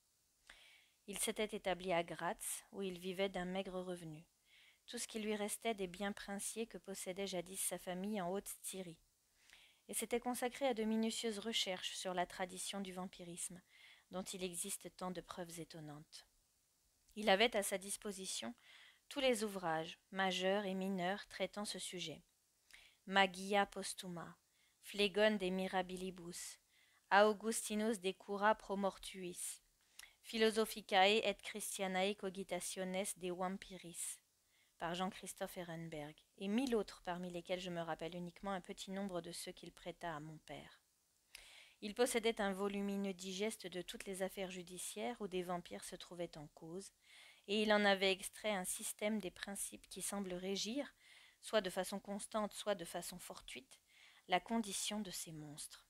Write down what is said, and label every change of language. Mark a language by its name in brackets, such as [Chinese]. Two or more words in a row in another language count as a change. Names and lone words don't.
[French] Il s'était établi à Gratz, où il vivait d'un maigre revenu, tout ce qui lui restait des biens princiers que possédait jadis sa famille en Haute-Styrie, et s'était consacré à de minutieuses recherches sur la tradition du vampirisme, dont il existe tant de preuves étonnantes. Il avait à sa disposition tous les ouvrages, majeurs et mineurs, traitant ce sujet. Magia Postuma, Phlegon de Mirabilibus, Augustinus de Cura Pro Mortuis, Philosophicae et Christianae Cogitationes de Vampiris, par Jean-Christophe Ehrenberg, et 1000 autres parmi lesquels je me rappelle uniquement un petit nombre de ceux qu'il prêta à mon père. Il possédait un volumineux digeste de toutes les affaires judiciaires où des vampires se trouvaient en cause, et il en avait extrait un système des principes qui semblent régir, soit de façon constante, soit de façon fortuite, la condition de ces monstres.